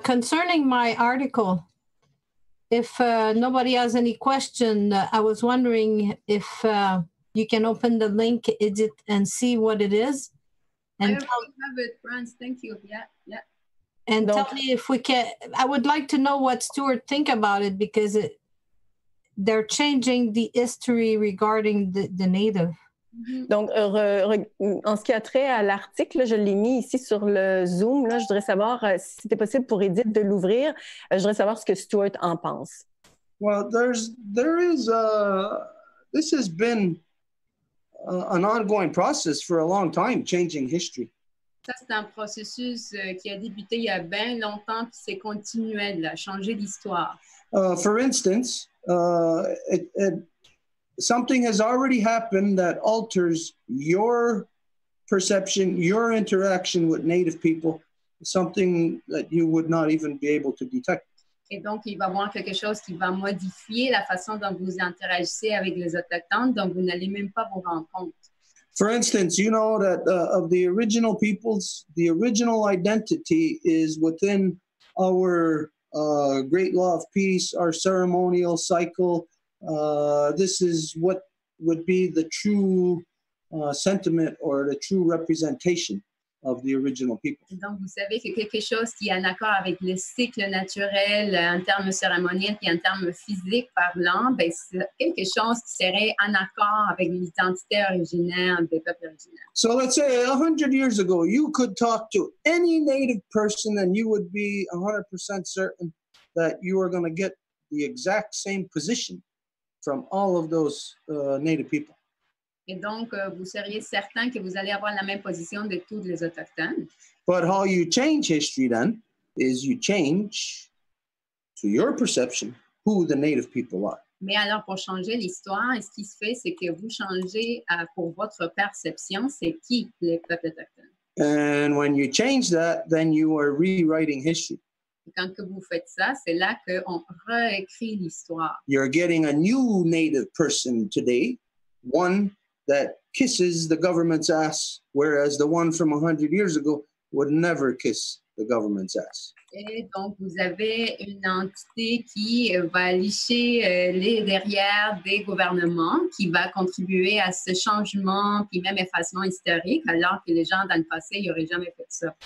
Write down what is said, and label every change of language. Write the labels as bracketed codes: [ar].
[en] Concerning my article, if nobody has any question, I was wondering if you can open the link, edit, and see what it is. And I have it, Franz. Thank you. Yeah. And tell me if we can. I would like to know what Stuart think about it because they're changing the history regarding the native. [fr] Donc, en ce qui a trait à l'article, je l'ai mis ici sur le Zoom. Là, je voudrais savoir si c'était possible pour Edith de l'ouvrir. Je voudrais savoir ce que Stuart en pense. [en] Well, this has been an ongoing process for a long time, changing history. [fr] Ça, c'est un processus qui a débuté il y a bien longtemps, puis c'est continuel, à changer l'histoire. [en] For instance, something has already happened that alters your perception, your interaction with Native people, something that you would not even be able to detect. [fr] Et donc, il va y avoir quelque chose qui va modifier la façon dont vous interagissez avec les Autochtones, dont vous n'allez même pas vous rendre compte. [en] For instance, you know that of the original peoples, the original identity is within our great law of peace, our ceremonial cycle. This is what would be the true sentiment or the true representation of the original people. [fr] Donc, vous savez que quelque chose qui est en accord avec le cycle naturel en termes cérémoniels et en termes physiques parlant, ben, c'est quelque chose qui serait en accord avec l'identité originaire des peuples originaires. [en] So let's say 100 years ago, you could talk to any Native person and you would be 100% certain that you are going to get the exact same position from all of those Native people. [fr] Et donc, vous seriez certain que vous allez avoir la même position de tous les Autochtones. [en] But how you change history then is you change to your perception who the Native people are. [fr] Mais alors, pour changer l'histoire, ce qui se fait, c'est que vous changez pour votre perception, c'est qui les peuples autochtones. [en] And when you change that, then you are rewriting history. [fr] Et quand que vous faites ça, c'est là qu'on réécrit l'histoire. [en] You're getting a new Native person today, one that kisses the government's ass, whereas the one from 100 years ago would never kiss the government's ass. [fr] Et donc, vous avez une entité qui va licher les derrière des gouvernements, qui va contribuer à ce changement, puis même effacement historique, alors que les gens dans le passé, ils n'auraient jamais fait ça.